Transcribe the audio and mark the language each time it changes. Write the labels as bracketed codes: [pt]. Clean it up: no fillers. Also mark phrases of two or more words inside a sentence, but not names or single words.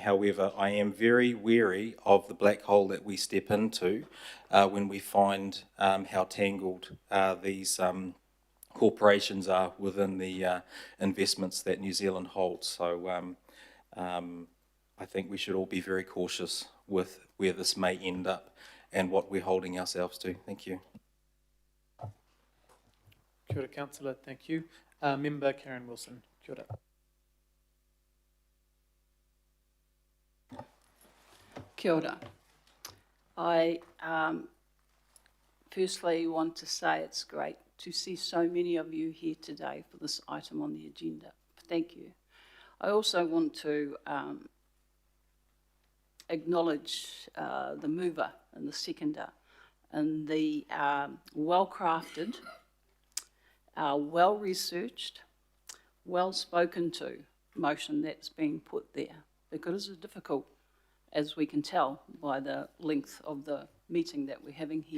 [en] However, I am very wary of the black hole that we step into when we find how tangled these corporations are within the investments that New Zealand holds. So I think we should all be very cautious with where this may end up and what we're holding ourselves to. Thank you. [mi] Kia ora, [en] Councillor, thank you. Member Karen Wilson, [mi] kia ora. Kia ora. [en] I firstly want to say it's great to see so many of you here today for this item on the agenda. Thank you. I also want to acknowledge the mover and the seconder and the well-crafted, well-researched, well-spoken to motion that's being put there, because it's difficult, as we can tell by the length of the meeting that we're having here.